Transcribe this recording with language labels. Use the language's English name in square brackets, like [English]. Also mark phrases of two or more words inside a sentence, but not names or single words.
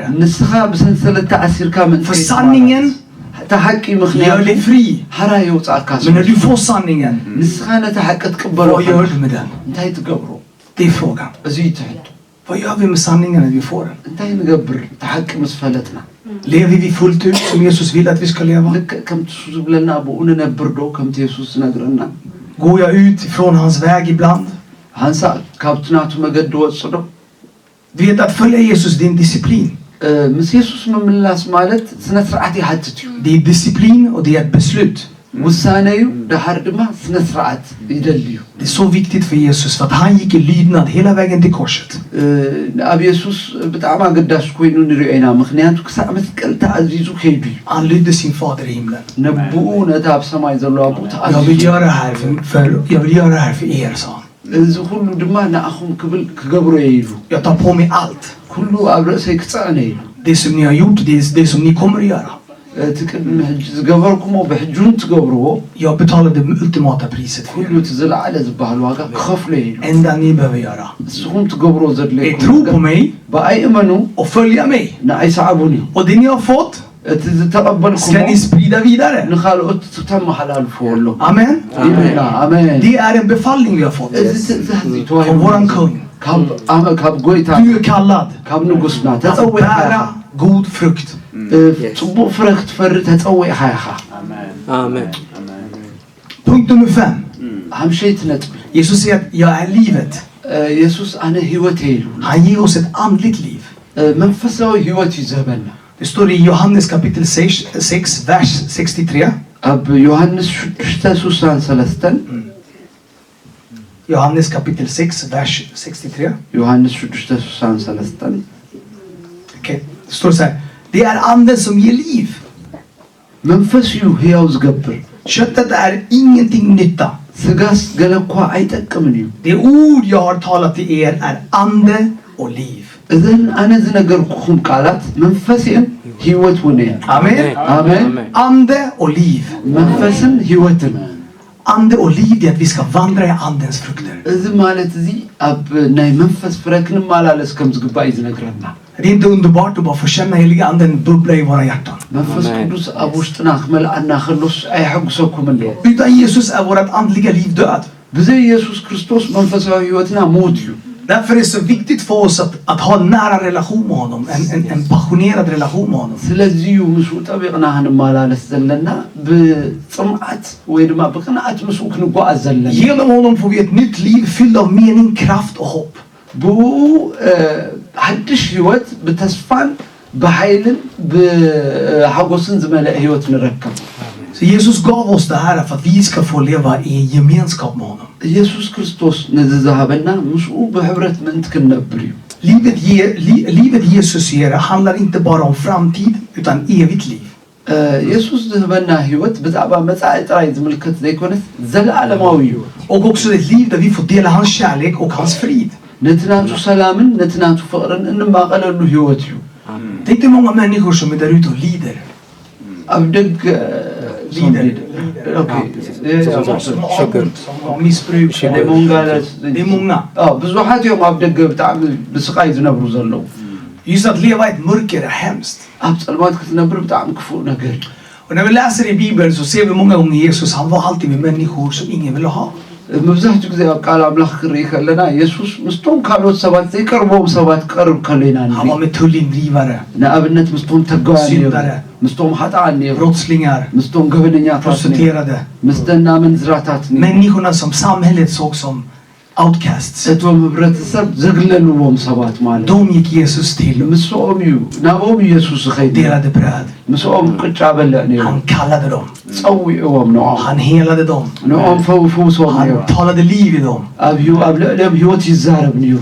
[Tigrinya] ንስኻ ብሰንሰለት ተኣሲርካ [Swedish] För [Tigrinya] ምንታይ [Swedish] sanningen [Tigrinya] ተሓቂ [Swedish] gör [Tigrinya] ምክንያት [Swedish] dig fri. [Tigrinya] ሓራ የውፃእካ [Swedish] Men när du får sanningen, [Tigrinya] ንስኻ ነቲ ሓቂ ትቅበሎ [Swedish] vad gör du med den? [Tigrinya] እንታይ ትገብሮ [Swedish] Det är frågan. [Tigrinya] እዚ ትሕቱ [Swedish] Vad gör vi med sanningen när vi får den? [Tigrinya] እንታይ ንገብር ተሓቂ ምስ ፈለጥና [Swedish] Lever vi fullt ut som Jesus vill att vi ska leva? [Tigrinya] ልክዕ ከምቲ ሱ ዝብለና ብኡ ንነብር ዶ ከምቲ የሱስ ነግረና [Swedish] Går jag ut ifrån hans väg ibland? [Tigrinya] ሃንሳ ካብቲ ናቱ መገዲ ወፅ ዶ [Swedish] Du vet att följa Jesus, det är en disciplin. [Tigrinya] ምስ የሱስ ምምላስ ማለት ስነ ስርዓት ይሓትት እዩ [Swedish] Det är disciplin och det är ett beslut. [Tigrinya] ውሳነ እዩ ድሓር ድማ ስነ ስርዓት ይደሊ እዩ [Swedish] Det är så viktigt för Jesus för att han gick i lydnad hela vägen till korset. [Tigrinya] ኣብ የሱስ ብጣዕሚ ኣገዳሲ ኮይኑ ንሪኦ ኢና ምክንያቱ ክሳብ መስቀል ተኣዚዙ ከይዱ እዩ [Swedish] Han lydde sin fader i himlen. [Tigrinya] ነብኡ ነታ ኣብ ሰማይ ዘሎ ኣቦኡ [Swedish] Jag vill [Tigrinya] ተኣዚዙ [Swedish] göra det här jag vill göra det här för er, sa han. [Tigrinya] እዚ ኩሉ ድማ ንኣኹም ክብል ክገብሮ እየ ኢሉ [Swedish] Jag tar på mig allt. [Tigrinya] ኩሉ ኣብ ርእሰይ ክፀዕነ ኢሉ [Swedish] Det som ni har gjort, det är det som ni kommer att göra. [Tigrinya] እቲ ቅድሚ ሕጂ ዝገበርኩሞ ብሕጁን ትገብርዎ [Swedish] Jag betalar det ultimata priset för [Tigrinya] ኩሉ [Swedish] er. [Tigrinya] እቲ ዝለዓለ ዝበሃል ዋጋ ክኸፍሎ እየ ኢሉ [Swedish] Enda ni behöver göra [Tigrinya] ንስኹም ትገብሮ [Swedish] är [Tigrinya] ዘድለይኩም [Swedish] tro på mig [Tigrinya] ብኣይእመኑ [Swedish] och följa mig. [Tigrinya] ንኣይሰዓቡን እዩ [Swedish] Och det ni har fått [Tigrinya] እቲ ዝተቐበልኩሞ [Swedish] ska ni sprida vidare. [Tigrinya] ንኻልኦት ተመሓላልፍዎ ኣሎ [Swedish] Amen. [Tigrinya] ኢሉና ኣሜን [Swedish] Det är en befallning vi har fått [Tigrinya] እዚ ትእዛዝ [Swedish] från [Tigrinya] ተዋሂቡ [Swedish] våran kung. [Tigrinya] ካብ ጎይታ [Swedish] Du är kallad [Tigrinya] ካብ ንጉስና [Swedish] att [Tigrinya] ተፀዊዕካ [Swedish] bära god frukt. [Tigrinya] ፅቡቅ ፍረ ክትፈሪ ተፀዊዕካ ኢኻ [Swedish] Amen. Punkt nummer 5. [Tigrinya] ሓምሸይቲ ነጥቢ [Swedish] Jesus säger att jag är livet. [Tigrinya] የሱስ ኣነ ሂወት ኢሉ [Swedish] Han ger oss ett andligt liv. [Tigrinya] መንፈሳዊ ሂወት እዩ ዝህበና [Swedish] Det står i Johannes kapitel 6, vers 63. ኣብ ዮሃንስ 6:63 Johannes kapitel 6, vers 63. [Tigrinya] ዮሃንስ 6:63 [Swedish] Okej. Det står så här. Det är anden som ger liv. [Tigrinya] መንፈስ እዩ ህያው ዝገብር [Swedish] Köttet är ingenting nytta. [Tigrinya] ስጋስ ገለ እኳ ኣይጠቅምን እዩ [Swedish] Det ord jag har talat till er är ande och liv. [Tigrinya] እዘን ኣነ ዝነገርኩኹም ቃላት መንፈስ እየን ሂወት እውን እየን [Swedish] Amen. [Tigrinya] ኣሜን [Swedish] Ande och liv. [Tigrinya] መንፈስን ሂወትን [Swedish] Ande och liv är att vi ska vandra i andens frukter. [Tigrinya] እዚ ማለት እዚ ኣብ ናይ መንፈስ ፍረ ክንመላለስ ከም ዝግባእ እዩ ዝነግረና [Swedish] Det är inte underbart att bara få känna heliga anden bubbla i våra hjärtan. [Tigrinya] መንፈስ ቅዱስ ኣብ ውሽጥና ክመልኣና ከሎስ ኣይሐጉሰኩምን እየ [Swedish] Utan Jesus är vårt andliga liv död. ብዘይ ኢየሱስ ክርስቶስ መንፈሳዊ ሂወትና ሞት እዩ Därför är det så viktigt för oss att ha en nära relation med honom. En passionerad relation med honom. [Tigrinya] ስለዚ እዩ ምስኡ ጠቢቕና ክንመላለስ ዘለና ብፅምዓት ወይ ድማ ብቅንዓት ምስኡ ክንጓዓዝ ዘለና [Swedish] Genom honom får vi ett nytt liv fyllt av mening, kraft och hopp. [Tigrinya] ብኡ ሓድሽ ሂወት ብተስፋን ብሓይልን ብሓጎስን ዝመልአ ሂወት ንረከብ [Swedish] Så Jesus gav oss det här för att vi ska få leva i gemenskap med honom. [Tigrinya] ኢየሱስ ክርስቶስ ነዚ ዝሃበና ምስኡ ብሕብረት ምእንቲ ክንነብር እዩ [Swedish] Livet Jesus ger handlar inte bara om framtid utan evigt liv. [Tigrinya] ኢየሱስ ዝህበና ሂወት ብዛዕባ መጻኢ ጥራይ ዝምልከት ዘይኮነስ ዘለዓለማዊ እዩ [Swedish] Och också ett liv där vi får dela hans kärlek och hans frid. [Tigrinya] ነቲ ናቱ ሰላምን ነቲ ናቱ ፍቕርን እንማቐለሉ ሂወት እዩ [Swedish] Tänk dig många människor som är där ute och lider. [Tigrinya] ኣብ ደገ [Swedish] Lider. Som har missbruk. Det är många. [Tigrinya] ብዙሓት እዮም ኣብ ደገ ብጣዕሚ ብስቃይ ዝነብሩ ዘለዉ [Swedish] Just att leva i ett mörker är hemskt. [Tigrinya] ኣብ ፀልማት ክትነብር ብጣዕሚ ክፉእ ነገር እዩ [Swedish] Och när vi läser i Bibeln så ser vi många gånger Jesus, han var alltid med människor som ingen ville ha. [Tigrinya] መብዛሕትኡ ግዜ ኣብ ቃል ኣምላኽ ክርኢ ከለና ኢየሱስ ምስቶም ካልኦት ሰባት ዘይቀርቦም ሰባት ቀርብ ከለና [Swedish] Han var med tullindrivare, [Tigrinya] ንኣብነት ምስቶም ተጋዋን [Swedish] syndare, [Tigrinya] ምስቶም ሓጣን [Swedish] brottslingar, [Tigrinya] ምስቶም ገበነኛታት [Swedish] prostituerade. [Tigrinya] ምስ ደናመን ዝራታት [Swedish] Människorna som samhället såg som outcasts. [Tigrinya] እቶም ህብረተሰብ ዘግለልዎም ሰባት ማለት [Swedish] De gick Jesus till och [Tigrinya] ምስኦም እዩ ናብኦም ኢየሱስ ኸይድ [Swedish] delade bröd. [Tigrinya] ምስኦም ቅጫ በልዕ ነይሩ [Swedish] Han kallade dem. [Tigrinya] ፀዊዕዎም ንኦም [Swedish] Han helade dem. [Tigrinya] ንኦም ፈውሶም ነይሩ [Swedish] Han talade liv i dem. [Tigrinya] ኣብ ልዕሊኦም ህይወት ይዛረብ ነይሩ